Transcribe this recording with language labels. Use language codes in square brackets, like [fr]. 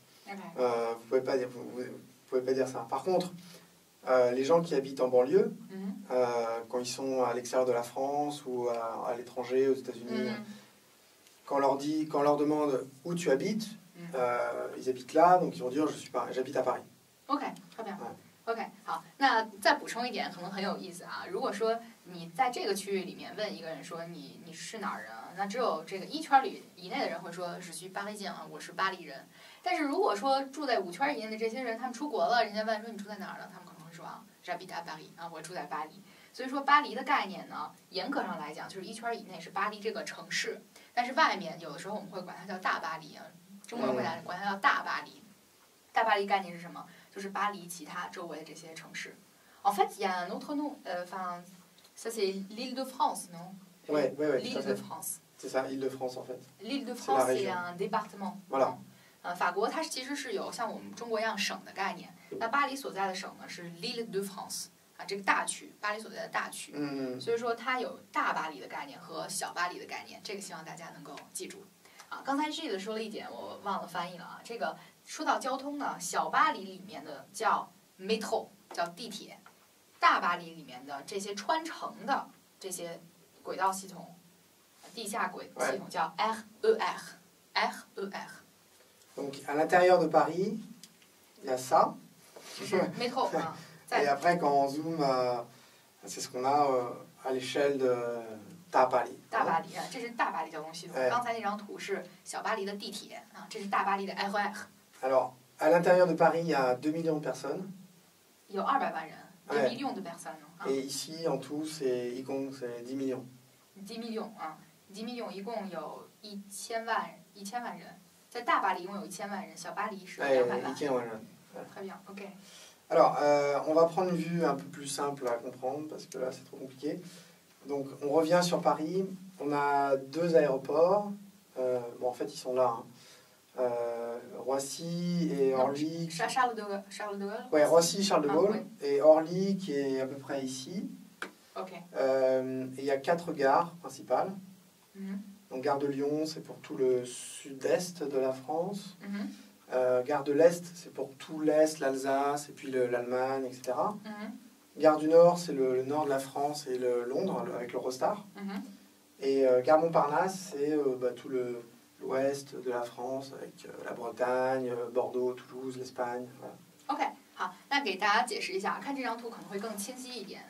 [fr] Vous pouvez pas dire ça. Par contre, les gens qui habitent en banlieue, quand ils sont à l'extérieur de la France ou à l'étranger, aux États-Unis, quand on leur demande où tu habites, ils habitent là, donc ils vont dire j'habite à Paris. [zh] OK， [fr] très bien。 [zh] OK， 好，那再补充一点，可能很有意思啊。如果说你在这个区域里面问一个人说你是哪儿人啊，那只有这个1圈以内的人会说是去巴黎见啊，我是巴黎人。但是如果说住在5圈以内的这些人，他们出国了，人家问说你住在哪儿呢？他们可能会说啊， [fr] j'habite à Paris [zh] 啊，我住在巴黎。所以说巴黎的概念呢，严格上来讲就是1圈以内是巴黎这个城市，但是外面有的时候我们会管它叫大巴黎啊，中国人会管它叫大巴黎。大巴黎概念是什么？就是巴黎其他周围的这些城市。 [fr] En fait, il y a un autre nom, enfin, ça c'est l'Île-de-France, non? Oui, l'Île-de-France. C'est ça, Île-de-France en fait. L'Île-de-France c'est un département. Voilà. [zh] 法国它其实是有像我们中国一样省的概念，那巴黎所在的省呢是 l'Île-de-France 啊，这个大区，巴黎所在的大区。所以说它有大巴黎的概念和小巴黎的概念，这个希望大家能够记住。啊，刚才 G 的说了一点，我忘了翻译了啊。这个说到交通呢，小巴黎里面的叫 métro， 叫地铁；大巴黎里面的这些穿城的这些轨道系统，地下轨系统叫 RER。RER。 [fr] Donc à l'intérieur de Paris, il y a ça. [zh] métro 啊。 [fr] Et après quand on zoome, c'est ce qu'on a à l'échelle de [zh] 大巴黎。大巴黎啊，这是大巴黎交通系统。刚才那张图是小巴黎的地铁啊，这是大巴黎的 RER。 [fr] Alors, à l'intérieur de Paris, il y a 2 millions de personnes. [zh] 有200万人， [fr] 2 millions de personnes。 Et ici, en tout, c'est 10 millions。 10 millions [zh] 啊，10 millions 一共有1000万人，在大巴黎一共有1000万人，小巴黎是200万。 1000万人。 [fr] Très bien, OK。 Alors, on va prendre une vue un peu plus simple à comprendre parce que là, c'est trop compliqué. Donc, on revient sur Paris. On a 2 aéroports. Bon, en fait, ils sont là. Roissy et Orly. Charles de Gaulle. Ouais, Roissy, Charles de Gaulle. Et Orly qui est à peu près ici. OK. Et il y a 4 gares principales. Donc, gare de Lyon, c'est pour tout le sud-est de la France. Gare de l'Est, c'est pour tout l'Est, l'Alsace et puis l'Allemagne, etc. Gare du Nord, c'est le nord de la France et Londres avec l'Eurostar. Et Gare Montparnasse, c'est tout l'ouest de la France avec la Bretagne, Bordeaux, Toulouse, l'Espagne. Voilà. [zh] OK， 好，那给大家解释一下，看这张图可能会更清晰一点。